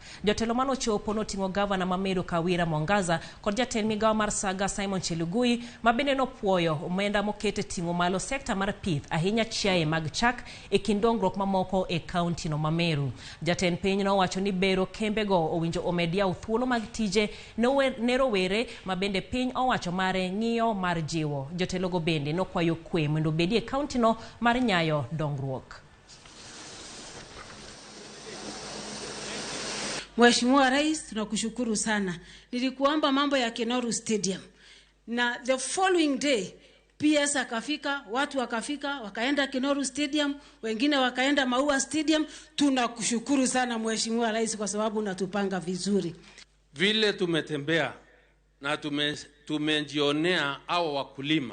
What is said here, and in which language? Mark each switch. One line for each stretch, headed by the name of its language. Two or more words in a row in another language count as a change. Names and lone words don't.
Luo (Kenya and Tanzania): Jotelo mano chopo noting'o gavana ma Meru Kawira Mwangaza kod jaten migawo mar Saga Simon Chelugui mabende nopuoyo omenda mokete ting'o malo sekta mar pith ahinya chiaye mag chak e kind dongruok mamoko e county no ma Meru. Jaten piny no wacho ni bero kembego owinjo omedia uthuolo mag tije ne rowere mabende piny owacho mare ng'iyo mar jiwo. Jotelo go bende nokwayo kwe mondo bedie county no mar nyayo dongruok.
Swahili: Mheshimiwa Rais, tunakushukuru sana. Nilikuomba mambo ya Kenoru Stadium. Na
English: the following day,
Swahili: PS akafika, watu wakafika, wakaenda Kenoru Stadium, wengine wakaenda Maua Stadium. Tunakushukuru sana Mheshimiwa Rais kwa sababu unatupanga vizuri. Vile tumetembea na tumejionea hao wakulima.